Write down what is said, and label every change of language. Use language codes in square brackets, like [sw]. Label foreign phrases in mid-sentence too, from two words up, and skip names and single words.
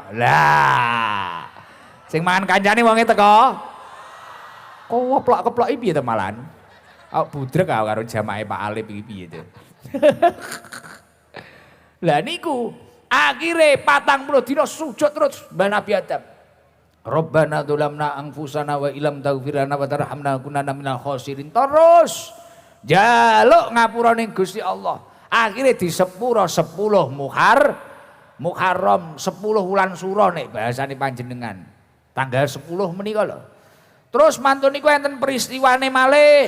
[jv] Lah. Sing mangan kancane wonge teko. Keplok-keplok iki piye to malahan? Aku budrek karo jamaah Pak Alif iki piye to. Lah niku akhire 40 dina sujud terus Mbah Nabi Adam. [ar] ربنا ظلمنا أنفسنا وإن لم تغفر لنا وترحمنا لنكونن من الخاسرين. [jv] Terus jaluk ngapura ning Gusti Allah. Akhire disepuro 10 Muharram 10 wulan sura nek bahasane panjenengan. Tanggal 10 menika lho. Terus mantun niku enten peristiwane malih.